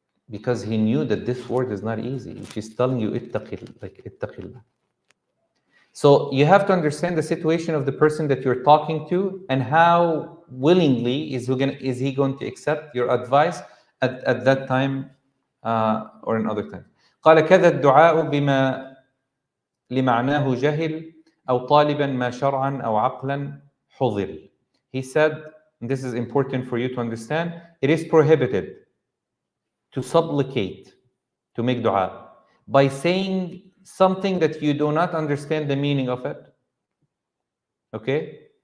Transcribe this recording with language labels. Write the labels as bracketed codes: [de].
[en] Because he knew that this word is not easy. She's telling you, ittaqillah. So you have to understand the situation of the person that you're talking to and how willingly is he going to accept your advice at that time or in other times. [ar] قال كذا الدعاء بما لمعناه جهل أو طالبا ما شرعا أو عقلا حضر. [en] He said, and this is important for you to understand, it is prohibited to supplicate, to make dua, by saying something that you do not understand the meaning of it, okay?